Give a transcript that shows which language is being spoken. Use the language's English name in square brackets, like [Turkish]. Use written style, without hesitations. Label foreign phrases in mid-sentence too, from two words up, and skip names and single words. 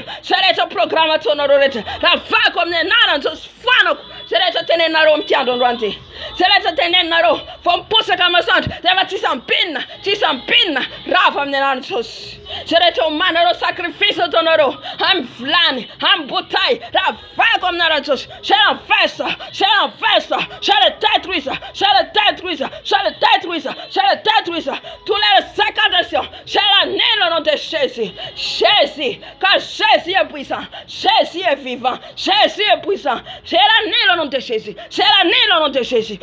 [Malagasy] Zay rehetra programa ataonareo rehetra. Ravako amin'ny anaran'i Jesosy fanako. Zay rehetra teneninareo amin'ny andro androany ty. Zay rehetra teneninareo vao miposaka masoandro. Rehefa tsy sampinina. Tsy sampinina. Rava amin'ny anaran'i Jesosy. Zay rehetra omanareo sacrifice ataonareo. Amin'ny vilany. Amin'ny botay. Ravako amin'ny anaran'i Jesosy. [French] C'est la festa. C'est la festa. Je le détruise. Je le détruise. Je le détruise. Je le détruise. Tous les incantations. Je l'annule au nom de Jésus. Jésus. Car Jésus est puissant. Jésus est vivant. Jésus est puissant. Je l'annule au nom de Jésus. Je l'annule au nom de Jésus.